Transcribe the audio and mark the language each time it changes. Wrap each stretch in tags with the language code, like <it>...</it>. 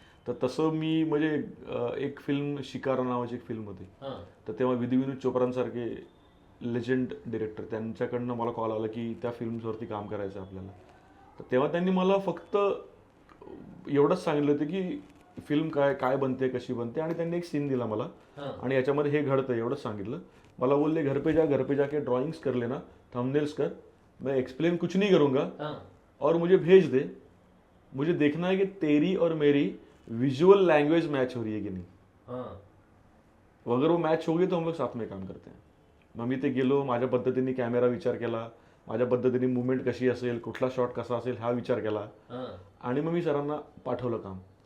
<mr>तर तसं मी म्हणजे एक फिल्म शिकारा नावाची एक फिल्म होती, तर तेव्हा विनोद चोप्रांसारखे लेजंड डिरेक्टर, त्यांच्याकडनं मला कॉल आला की त्या फिल्म्सवरती काम करायचं आपल्याला. तर तेव्हा त्यांनी मला फक्त एवढंच सांगितलं होतं की फिल्म काय काय बनते, कशी बनते, आणि त्यांनी एक सीन दिला मला आणि याच्यामध्ये हे घडतं एवढंच सांगितलं. मला बोलले</mr> <hi>घर पे जाके ड्राइंग्स कर लेना, थंबनेल्स कर, मैं एक्सप्लेन कुछ नहीं करूंगा और मुझे भेज दे, मुझे देखना है कि तेरी और मेरी विजुअल लैंग्वेज मैच हो रही है की नहीं. अगर वो मॅच हो गई तो हम लोग साथ में काम करते हैं.</hi> <mr>मग मी ते गेलो, माझ्या पद्धतीने कॅमेरा विचार केला, माझ्या पद्धतीने मुवमेंट कशी असेल, कुठला शॉट कसा असेल हा विचार केला, आणि मग मी सरांना पाठवलं काम.</mr>